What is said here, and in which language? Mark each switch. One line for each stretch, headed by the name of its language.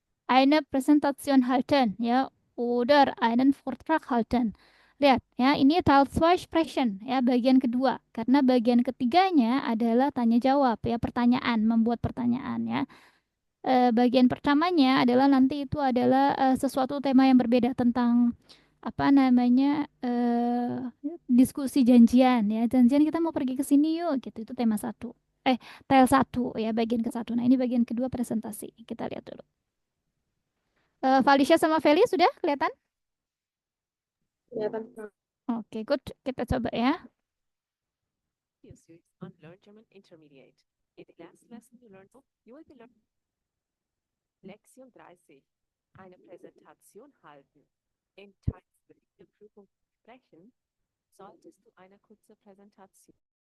German: Eine Präsentation halten ya oder einen Vortrag halten.
Indonesian: Lihat ya, ini Teil 2 Sprechen ya, bagian kedua. Karena bagian ketiganya adalah tanya jawab ya, pertanyaan, membuat pertanyaan ya. Bagian pertamanya adalah nanti itu adalah sesuatu tema yang berbeda tentang apa namanya diskusi janjian ya. Janjian kita mau pergi ke sini yuk gitu. Itu tema satu. Tel satu ya, bagian ke satu. Nah, ini bagian kedua presentasi. Kita lihat dulu. Felicia sama Feli sudah kelihatan? Kelihatan, Prof. Oke, good. Kita coba ya.
English: Video series on Learn German Intermediate. In the last lesson you will be learning Lektion 30.
German: Eine Präsentation halten. Im Teil 2 der Prüfung sprechen, solltest du eine kurze Präsentation.